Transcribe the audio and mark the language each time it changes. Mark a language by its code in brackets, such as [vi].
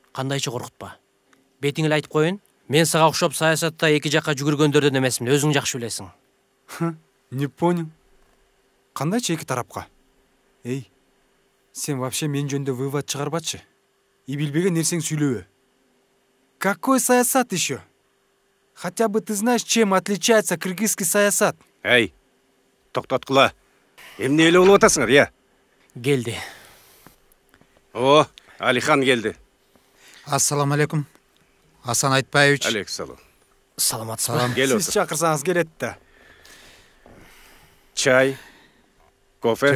[ky] Кандайча коркутпа. Бетиң эле айтып коеюн. Мен сага окшоп саясатта эки жакка жүгүргөндөрдөн эмесмин, өзүң жакшы билесиң. [ru] Не понял. [ky] Кандайча эки тарапка? Сен вообще мен жөнүндө вывод чыгарбачы. И билбеген нерсең сүйлөбө. [ru] Какой саясат еще? Хотя бы ты знаешь, чем отличается кыргызский саясат? [ky] Токтоткула. Эмне эле болуп атасыңар, я? Келди. Алихан келди. Ассаламу алейкум. Асан Айтбаевич. Алейкум. Саламатсызбы? Сиз чакырсаңыз келет да. Чай, кофе?